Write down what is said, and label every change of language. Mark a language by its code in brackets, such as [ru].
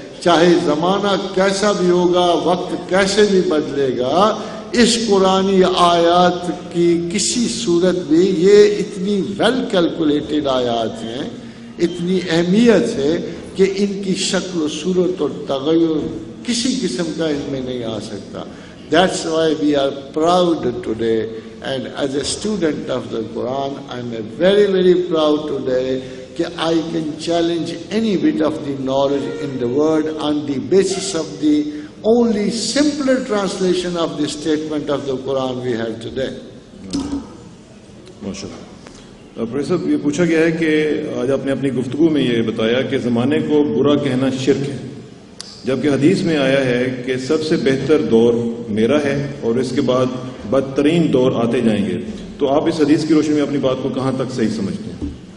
[ur] چاہے زمانہ کیسا بھی ہوگا، وقت کیسے بھی بدلے گا، اس قرآنی آیات کی کسی صورت بھی یہ اتنی [en] well calculated [ur] آیات ہیں، اتنی اہمیت ہے کہ ان کی شکل و صورت اور تغیر کسی قسم کا ان میں نہیں آ سکتا. [en] That's why we are proud today, and as a student of the Quran, I'm very, very proud today that I can challenge any bit of the knowledge in the word on the basis of the only simpler translation of the statement of the Quran we have today. [ur] ماشاءاللہ. Professor صاحب، یہ پوچھا گیا ہے کہ آج آپ نے اپنی گفتگو میں یہ بتایا کہ زمانے کو برا کہنا شرک ہے، جبکہ حدیث میں آیا ہے کہ سب سے بہتر دور میرا ہے اور اس کے بعد بدترین دور آتے جائیں گے. تو آپ اس حدیث کی روشنی میں اپنی بات کو کہاں تک صحیح سمجھتے ہیں؟